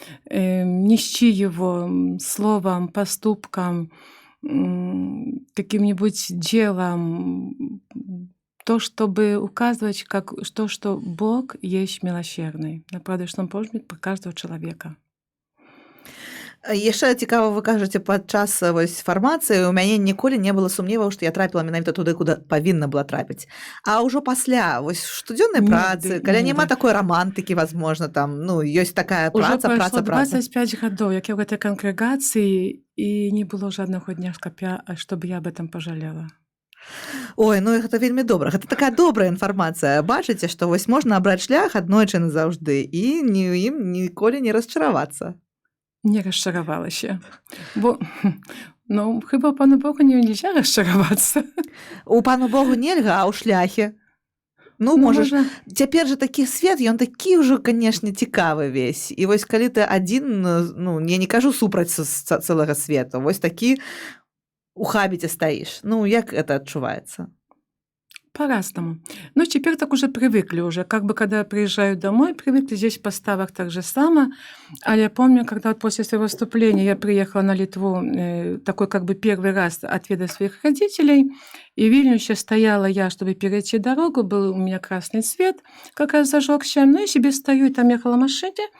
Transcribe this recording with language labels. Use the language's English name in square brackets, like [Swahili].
[Russian] Нести Его словом, поступком, каким-нибудь делом, то, чтобы указывать, что Бог есть милосердный, на правдышном Божьем про каждого человека. [Belarusian] Яшчэ цікава, вы кажаце, падчас фармацыі у мяне ніколі не было сумневаў, што я трапіла менавіта туды, куды павінна была трапіць. А ўжо пасля штодзённай працы, калі няма такой романтыкі, [Russian] возможно, [Belarusian] там, ёсць такая праца. [Russian] Уже прошло 25 годов, [Belarusian] як я [Russian] в этой конгрегации, и не было жадного дня, чтобы я об этом пожалела. [Belarusian] Ой, гэта вельмі добра. Гэта такая добрая інфармацыя. Бачыце, што можна абраць шлях аднойчы назаўжды і ім ніколі не расчаравацца. Не расчаравалася. Бо хіба пану Богу нельзя расчаравацца. У пану Богу нельга, а ў шляхе. Можаш, цяпер жа такі свет, ён такі ўжо, канешне, цікавы [Russian] весь. [Belarusian] І калі ты адзін, я не кажу супраць цэлага свету, такі у хабіце стаіш. Як это адчуваецца? [Russian] По-разному. Теперь так уже привыкли уже. Как бы когда я приезжаю домой, привыкли здесь в поставах так же само. А я помню, когда после своего выступления я приехала на Литву, такой как бы первый раз отведать своих родителей, и в Вильнюсе стояла я, чтобы перейти дорогу, был у меня красный свет, как раз зажегся, и себе стою, и там ехала машина.